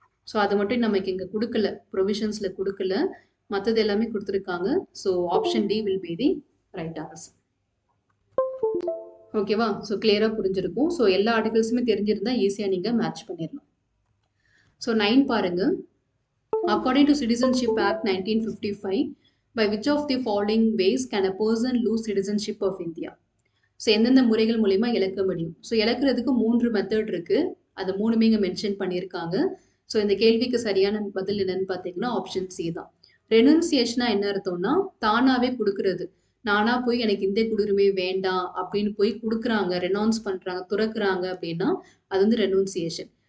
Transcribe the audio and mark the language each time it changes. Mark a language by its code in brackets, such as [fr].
[ta] So அது மட்டும் நமக்கு இங்கே கொடுக்கல, ப்ரொவிஷன்ஸில் கொடுக்கல, மற்றது எல்லாமே கொடுத்துருக்காங்க. [en] So option D will be the right answer. [ta] ஓகேவா, ஸோ கிளியராக புரிஞ்சிருக்கும். ஸோ எல்லா ஆர்டிகல்ஸுமே தெரிஞ்சிருந்தா ஈஸியாக நீங்கள் மேட்ச் பண்ணிடலாம். ஸோ 9 பாருங்க. According to citizenship act 1955, [en] By which of the following ways can a person lose citizenship of India? [ta] So எந்தெந்த முறைகள் மூலிமா இழக்க முடியும்? ஸோ இழக்கிறதுக்கு 3 மெத்தட் இருக்கு. அது 3மே இங்கே மென்ஷன் பண்ணியிருக்காங்க. ஸோ இந்த கேள்விக்கு சரியான பதில் என்னன்னு பார்த்தீங்கன்னா ஆப்ஷன் சி தான். ரெனன்சியேஷனா என்ன அர்த்தம்னா தானாவே கொடுக்கறது. நானா போய் எனக்கு இந்திய குடியுரிமை வேண்டாம் அப்படின்னு போய் கொடுக்குறாங்க, ரெனவுன்ஸ் பண்றாங்க, துறக்குறாங்க அப்படின்னா அது வந்து ரெனன்சியேஷன்.